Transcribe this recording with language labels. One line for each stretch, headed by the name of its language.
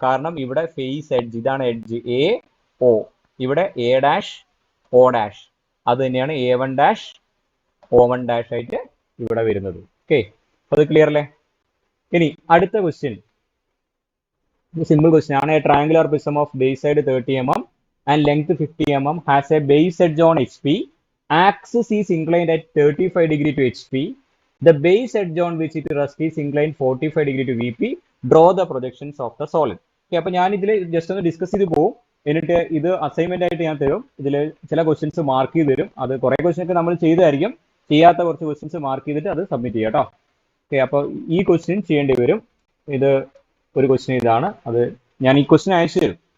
Malayalam: കാരണം ഇവിടെ face edge, ഇതാണ് എഡ്ജ് AO, ഇവിടെ A', O', അത് തന്നെയാണ് A1', O1' ആയിട്ട് ഇവിടെ വരുന്നത്. ഓക്കെ, അത് ക്ലിയർ അല്ലേ? ഇനി അടുത്ത ക്വസ്റ്റ്യൻ സിമ്പിൾ ക്വസ്റ്റ്യൻ ആണ്.
English: A triangular prism of base side 30 mm and length 50 mm has a base edge on HP axis is inclined at 35 degree to HP. The base edge on which it rests is inclined 45 degree to VP. Draw the projections of the solid.
Malayalam: Okay, അപ്പോൾ ഞാൻ ഇതിൽ just ഒന്ന് discuss ചെയ്ത് പോകും. എന്നിട്ട് ഇത് assignment ആയിട്ട് ഞാൻ തരും. ഇതിൽ ചില ക്വസ്റ്റ്യൻസ് മാർക്ക് ചെയ്ത് തരും. അത് കുറെ ക്വസ്റ്റ്യൻ ഒക്കെ നമ്മൾ ചെയ്തായിരിക്കും. ചെയ്യാത്ത കുറച്ച് ക്വസ്റ്റ്യൻസ് മാർക്ക് ചെയ്തിട്ട് അത് സബ്മിറ്റ് ചെയ്യാം കേട്ടോ. ഓക്കെ, അപ്പോൾ ഈ ക്വസ്റ്റ്യൻ ചെയ്യേണ്ടി വരും. ഇത് ഒരു ക്വസ്റ്റ്യൻ ഇതാണ്. അത് ഞാൻ ഈ ക്വസ്റ്റ്യൻ അയച്ചു തരും.